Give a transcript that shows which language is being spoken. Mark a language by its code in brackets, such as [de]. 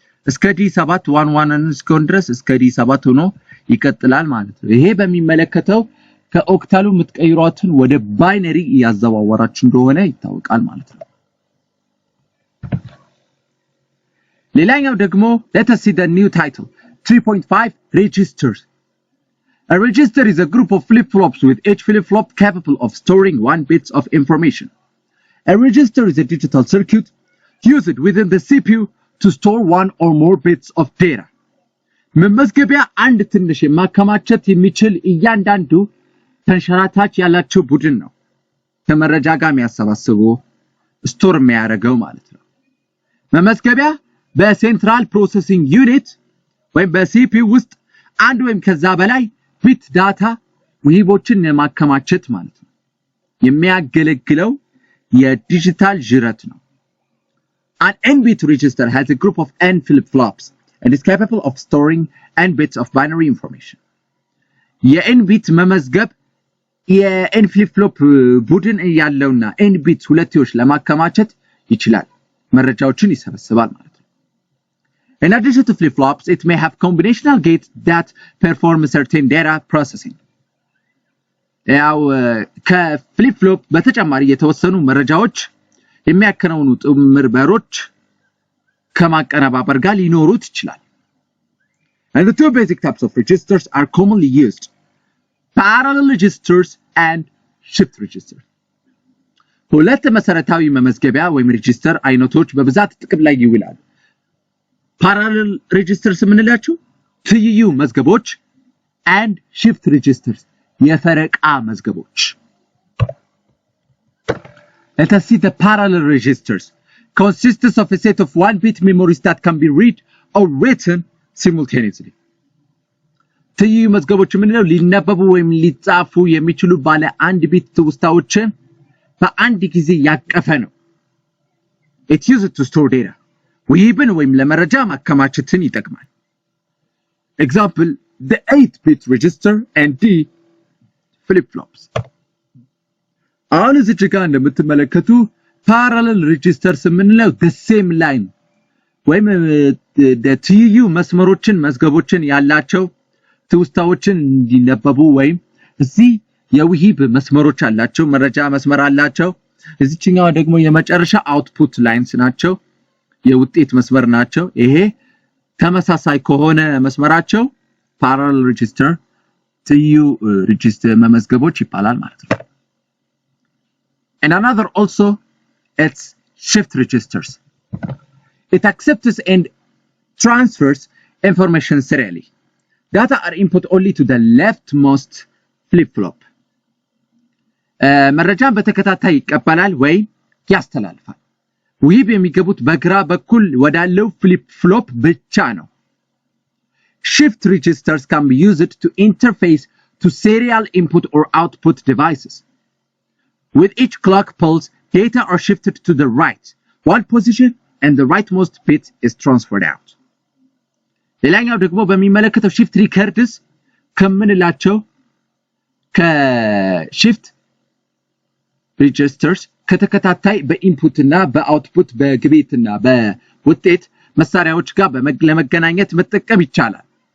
[am] እስከ D7 11 እስከሆነ ድረስ እስከ D7 ሆኖ ይቀጥላል ማለት ነው። ይሄ በሚመለከተው ከኦክታሉ የምትቀይሯትን ወደ ባይነሪ ያዘዋወራችሁ እንደሆነ ይታወቃል ማለት ነው። ሌላኛው ደግሞ [en] let us see the new title 3.5 registers. A register is a group of flip-flops with each flip-flop capable of storing 1 bit of information. A register is a digital circuit used within the CPU to store 1 or more bits of data. [am] መመዝገቢያ አንድ ትንሽ የማከማቸት የሚችል እያንዳንዱ ተንሸራታች ያላቸው ቡድን ነው። ከመረጃ ጋር የሚያሰባስቡ ስቶር የሚያደርገው ማለት ነው። መመዝገቢያ በሴንትራል ፕሮሰሲንግ ዩኒት ወይም በሲፒዩ ውስጥ አንድ ወይም ከዛ በላይ ቢት ዳታ ውሂቦችን የማከማቸት ማለት ነው። የሚያገለግለው የዲጂታል ጅረት ነው። [en] An n-bit register has a group of n flip-flops and is capable of storing n bits of binary information. [am] የn-bit መመዝገብ የn flip-flop ቡድን ያለውና n-bit ሁለትዮሽ ለማከማቸት ይችላል። መረጃዎችን ይሰበስባል ማለት ነው። [en] In addition to flip-flops, it may have combinational gates that perform certain data processing. [am] ያው ከፍሊፕ-ፍሎፕ በተጨማሪ የተወሰኑ መረጃዎች የሚያከናውኑ ጥምር በሮች ከማቀነባበር ጋር ሊኖሩት ይችላል። [en] And the two basic types of registers are commonly used: parallel registers and shift registers. [am] ሁለት መሰረታዊ መመዝገቢያ ወይም ሬጂስተር አይነቶች በብዛት ጥቅም ላይ ይውላሉ። parallel registers የምንላቸው ትይዩ መዝገቦች and shift registers የፈረቃ መዝገቦች። [en] Let us see the parallel registers. Consists of a set of 1-bit memories that can be read or written simultaneously. [am] ትይዩ መዝገቦች የምንለው ሊነበቡ ወይም ሊጻፉ የሚችሉ ባለ 1 ቢት ትውስታዎችን በአንድ ጊዜ ያቀፈ ነው። [en] It uses to store data. [am] ውሂብን ወይም ለመረጃ ማከማቸትን ይጠቅማል። [en] Example: the 8-bit register and the flip-flops. [am] አሁን እዚህ ጋር እንደምትመለከቱ parallel registers የምንለው [en] the same line [am] ወይም ትይዩ መስመሮችን መዝገቦችን ያላቸው ትውስታዎችን እንዲነበቡ ወይም እዚህ የውሂብ መስመሮች አላቸው፣ መረጃ መስመር አላቸው። እዚህኛው ደግሞ የመጨረሻ አውትፑት ላይንስ ናቸው፣ የውጤት መስመር ናቸው። ይሄ ተመሳሳይ ከሆነ መስመራቸው parallel register ትይዩ register መመዝገቦች ይባላል ማለት ነው። [en] And another also, it's shift registers. It accepts and transfers information serially. Data are input only to the leftmost flip-flop. [am] መረጃን በተከታታይ ይቀበላል ወይ ያስተላልፋል። ውሂብ የሚገቡት በግራ በኩል ወዳለው flip-flop ብቻ ነው። [en] Shift registers can be used to interface to serial input or output devices. With each clock pulse, data are shifted to the right, one position, and the rightmost bit is transferred out. [am] ሌላኛው ደግሞ በሚመለከተው shift records ከምንላቸው ከshift registers ከተከታታይ በኢንፑት እና በአውትፑት በግቤትና በውጤት መሳሪያዎች ጋር ለመገናኘት መጠቀም ይቻላል።